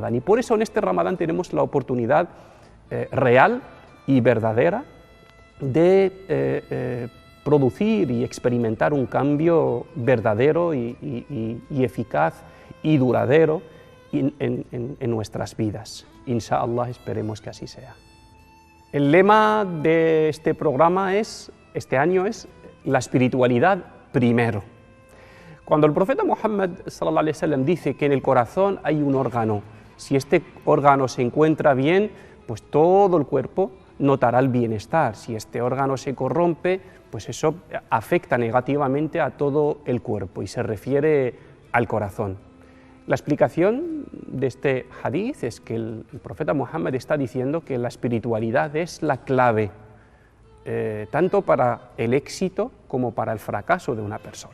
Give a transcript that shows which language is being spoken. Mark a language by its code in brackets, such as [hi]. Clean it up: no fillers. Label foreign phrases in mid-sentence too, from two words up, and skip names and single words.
[es] Y por eso en este Ramadán tenemos la oportunidad real y verdadera de producir y experimentar un cambio verdadero y eficaz y duradero en nuestras vidas. Inshallah, esperemos que así sea. El lema de este programa este año es la espiritualidad primero. Cuando el profeta Muhammad [ar] صلى الله عليه وسلم [es] dice que en el corazón hay un órgano, si este órgano se encuentra bien, pues todo el cuerpo notará el bienestar. Si este órgano se corrompe, pues eso afecta negativamente a todo el cuerpo y se refiere al corazón. La explicación de este hadith es que el profeta Muhammad está diciendo que la espiritualidad es la clave, tanto para el éxito como para el fracaso de una persona.